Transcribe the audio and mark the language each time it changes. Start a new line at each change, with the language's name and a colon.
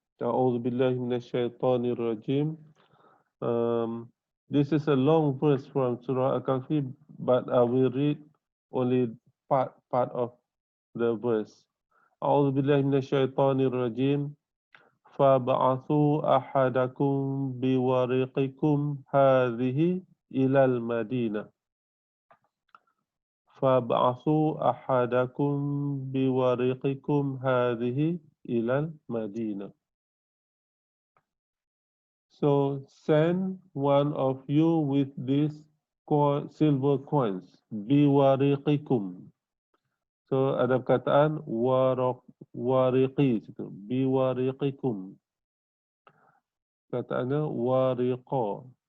Arabic: أعوذ بالله من الشيطان الرجيم.
English: This is a long verse from Surah Al-Kahfi, but I will read only part of the verse.
Arabic: أعوذ بالله من الشيطان الرجيم. فابعثوا أحدكم بورقكم هذه إلى المدينة. فابعثوا أحدكم بورقكم هذه إلى المدينة.
English: So send one of you with these silver coins.
Malay: Biwariqikum. So ada perkataan wariqi situ. Biwariqikum. Kataannya wariqa.